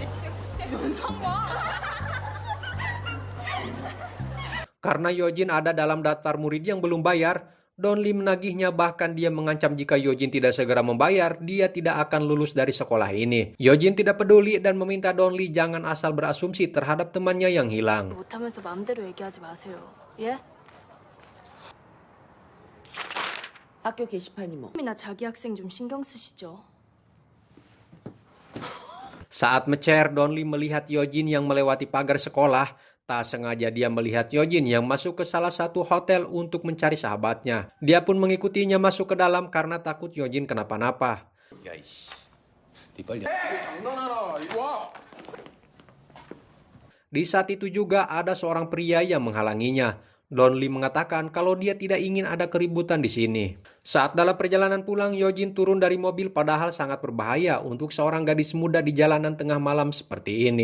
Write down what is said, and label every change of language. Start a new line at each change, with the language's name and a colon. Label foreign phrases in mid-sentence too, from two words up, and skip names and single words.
Indonesian: Karena Yojin ada dalam daftar murid yang belum bayar, Donli menagihnya, bahkan dia mengancam jika Yojin tidak segera membayar, dia tidak akan lulus dari sekolah ini. Yojin tidak peduli dan meminta Donli jangan asal berasumsi terhadap temannya yang hilang.
Korean: 못하면서 마음대로 얘기하지 마세요. 예? 학교 게시판이 뭐? 나 자기 학생 좀 신경 쓰시죠.
Indonesian: Saat mencer, Donli melihat Yojin yang melewati pagar sekolah. Tak sengaja dia melihat Yojin yang masuk ke salah satu hotel untuk mencari sahabatnya. Dia pun mengikutinya masuk ke dalam karena takut Yojin kenapa-napa.
Korean: 야 이씨. 네 빨리.
Indonesian: Di saat itu juga ada seorang pria yang menghalanginya. Donli mengatakan kalau dia tidak ingin ada keributan di sini. Saat dalam perjalanan pulang, Yojin turun dari mobil padahal sangat berbahaya untuk seorang gadis muda di jalanan tengah malam seperti ini.